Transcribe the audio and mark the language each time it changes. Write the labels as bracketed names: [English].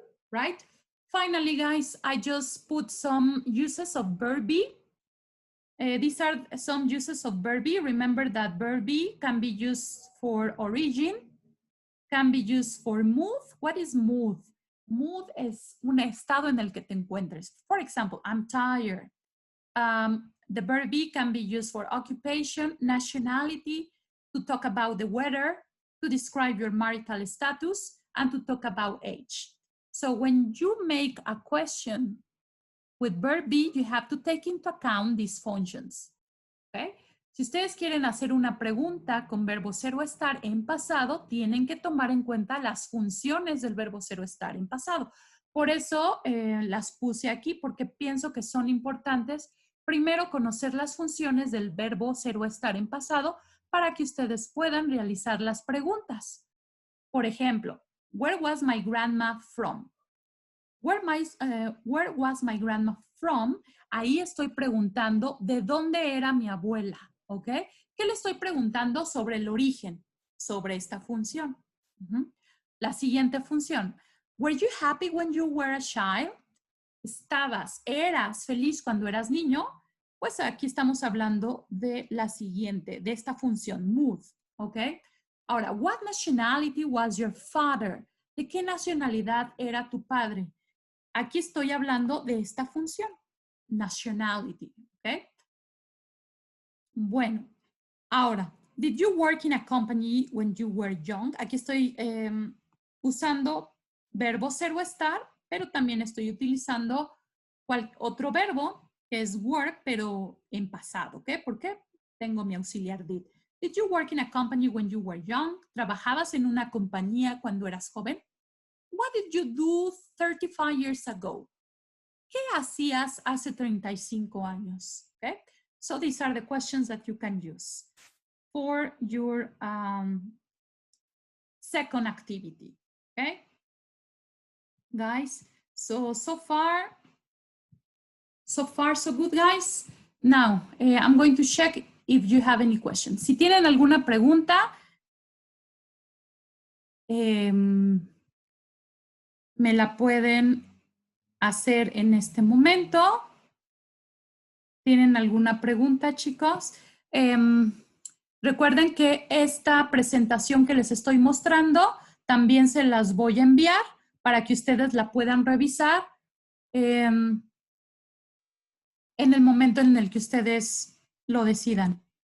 [English] Right? Finally, guys, I just put some uses of verb be. These are some uses of verb be. Remember that verb be can be used for origin, can be used for mood. What is mood? [Spanish] Mood es un estado en el que te encuentres. [English] For example, I'm tired. The verb be can be used for occupation, nationality, to talk about the weather, to describe your marital status, and to talk about age. So when you make a question with verb be, you have to take into account these functions. Okay? [Spanish] Si ustedes quieren hacer una pregunta con verbo ser o estar en pasado, tienen que tomar en cuenta las funciones del verbo ser o estar en pasado. Por eso las puse aquí, porque pienso que son importantes. Primero, conocer las funciones del verbo ser o estar en pasado para que ustedes puedan realizar las preguntas. Por ejemplo, [English] where was my grandma from? Where was my grandma from? [Spanish] Ahí estoy preguntando de dónde era mi abuela, ¿ok? ¿Qué le estoy preguntando sobre el origen, sobre esta función? La siguiente función. [English] Were you happy when you were a child? [Spanish] ¿Eras feliz cuando eras niño? Pues aquí estamos hablando de la siguiente, de esta función, mood, ¿ok? Ahora, [English] what nationality was your father? [Spanish] ¿De qué nacionalidad era tu padre? Aquí estoy hablando de esta función, nationality, ¿ok? Bueno, ahora, [English] did you work in a company when you were young? [Spanish] Aquí estoy usando verbo ser o estar, pero también estoy utilizando otro verbo que es work, pero en pasado, ¿ok? Porque tengo mi auxiliar did. [English] Did you work in a company when you were young? [Spanish] ¿Trabajabas en una compañía cuando eras joven? [English] What did you do 35 years ago? [Spanish] ¿Qué hacías hace 35 años? [English] Okay? So these are the questions that you can use for your second activity. Okay? Guys, so far, so good, guys. Now, I'm going to check if you have any questions. [Spanish] Si tienen alguna pregunta, me la pueden hacer en este momento. ¿Tienen alguna pregunta, chicos? Recuerden que esta presentación que les estoy mostrando también se las voy a enviar para que ustedes la puedan revisar en el momento en el que ustedes lo decidan.